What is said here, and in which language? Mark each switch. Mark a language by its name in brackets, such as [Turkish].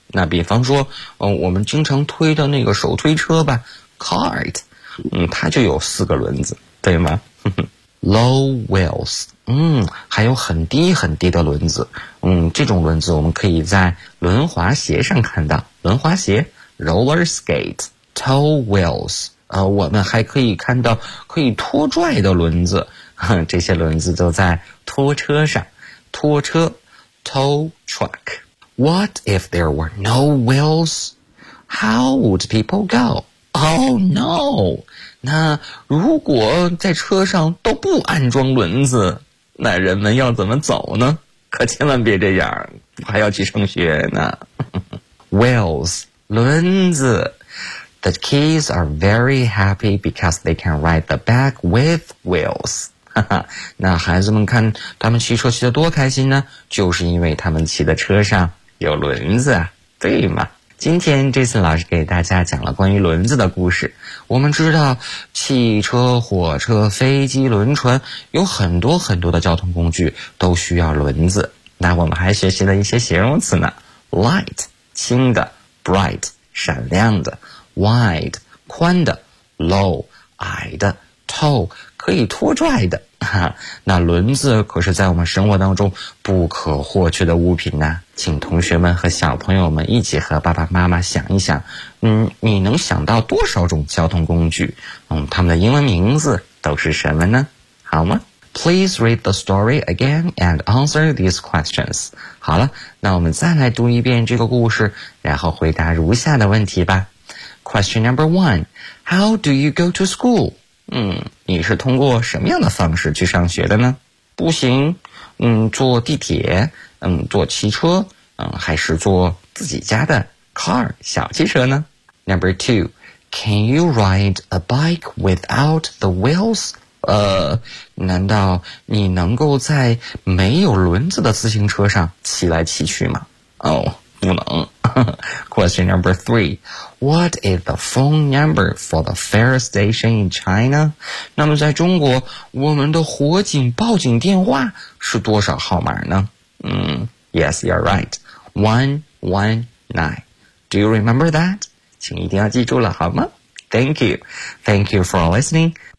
[Chinese] 那比方说，我们经常推的那个手推车吧 ，cart， 它就有四个轮子，对吗？ Low wheels，还有很低很低的轮子，这种轮子我们可以在轮滑鞋上看到，轮滑鞋 ，roller skate， tow wheels，我们还可以看到可以拖拽的轮子，这些轮子都在拖车上，拖车 ，tow truck。 [English] What if there were no wheels? How would people go? Oh no! [Chinese] 那如果在车上都不安装轮子，那人们要怎么走呢？可千万别这样，我还要去上学呢。 [English] Wheels, 轮子。 The kids are very happy because they can ride the back with wheels. [Chinese] 那孩子们看他们骑车骑得多开心呢，就是因为他们骑的车上有轮子，对吗？今天这次老师给大家讲了关于轮子的故事。我们知道汽车、火车、飞机、轮船有很多很多的交通工具都需要轮子。那我们还学习了一些形容词呢 ,light, 轻的 ,bright, 闪亮的 ,wide, 宽的 ,low, 矮的 ,tow, 可以拖拽的。那轮子可是在我们生活当中不可或缺的物品呢、请同学们和小朋友们一起和爸爸妈妈想一想，你能想到多少种交通工具，他们的英文名字都是什么呢？好吗？ [English] Please read the story again and answer these questions. [Chinese] 好了，那我们再来读一遍这个故事，然后回答如下的问题吧。 [English] Question number one, How do you go to school? [Chinese] 你是通过什么样的方式去上学的呢？步行，坐地铁，坐汽车，还是坐自己家的 car 小汽车呢？ [English] Number two, can you ride a bike without the wheels? [Chinese] 难道你能够在没有轮子的自行车上骑来骑去吗？不能。 [English] Question number three, what is the phone number for the fire station in China? [Chinese] 那么在中国，我们的火警报警电话是多少号码呢？ [English] Yes, you're right. 119. Do you remember that? [Chinese] 请一定要记住了，好吗？ Thank you. Thank you for listening.